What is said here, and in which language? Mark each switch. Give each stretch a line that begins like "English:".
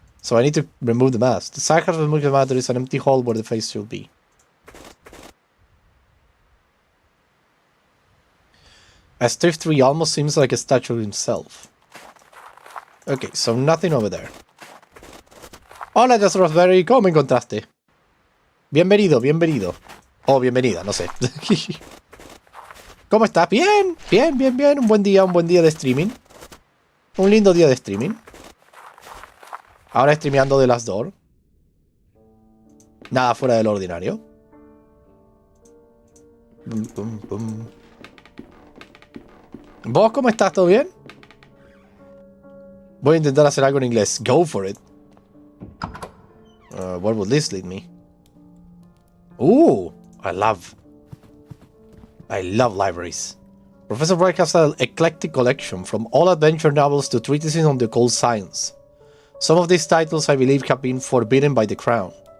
English: So I need to remove the mask. The side has removed the mask. There is an empty hole where the face should be. A stiff tree almost seems like a statue himself. Okay, so nothing over there.
Spanish: Hola, Just Raspberry, ¿cómo me encontraste? Bienvenido, bienvenido. O bienvenida, no sé. ¿Cómo estás? Bien, bien, bien, bien. Un buen día de streaming. Un lindo día de streaming. Ahora streameando de las Door. Nada fuera del ordinario. ¿Vos cómo estás? ¿Todo bien? Voy a intentar hacer algo en inglés.
English: Go for it. Where would this lead me? Ooh, I love libraries. Professor Wright has an eclectic collection, from all adventure novels to treatises on the occult science. Some of these titles, I believe, have been forbidden by the Crown.